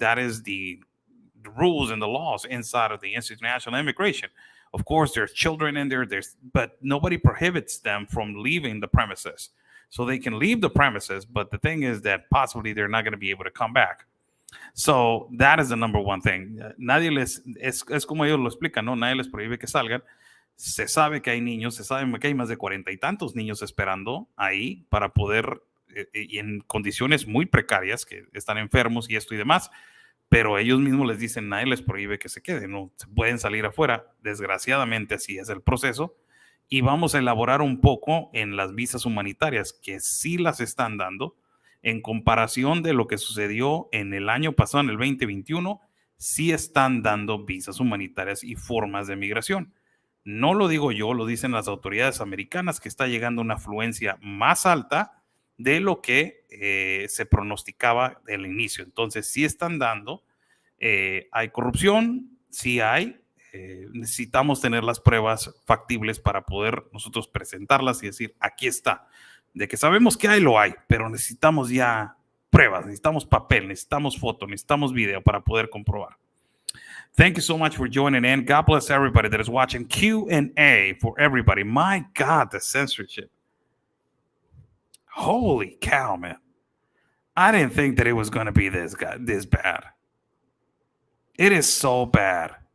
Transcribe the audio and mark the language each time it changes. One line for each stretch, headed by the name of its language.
English: That is the rules and the laws inside of the Institute of National Immigration. Of course, there's children in there, but nobody prohibits them from leaving the premises. So they can leave the premises, but the thing is that possibly they're not going to be able to come back. So that is the number one thing.
Spanish: Es como ellos lo explican, ¿no? Nadie les prohíbe que salgan. Se sabe que hay niños, se sabe que hay más de 40 y tantos niños esperando ahí para poder en condiciones muy precarias, que están enfermos y esto y demás, pero ellos mismos les dicen, nadie les prohíbe que se queden, no se pueden salir afuera. Desgraciadamente así es el proceso. Y vamos a elaborar un poco en las visas humanitarias, que sí las están dando, en comparación de lo que sucedió en el año pasado, en el 2021, sí están dando visas humanitarias y formas de migración. No lo digo yo, lo dicen las autoridades americanas, que está llegando una afluencia más alta de lo que se pronosticaba del inicio. Entonces, sí están dando, hay corrupción, sí hay, necesitamos tener las pruebas factibles para poder nosotros presentarlas y decir, aquí está. De que sabemos que hay, lo hay, pero necesitamos ya pruebas, necesitamos papel, necesitamos foto, necesitamos video para poder comprobar.
English: Thank you so much for joining in. God bless everybody that is watching. Q&A for everybody. My God, the censorship. Holy cow, man. I didn't think that it was going to be this bad. It is so bad.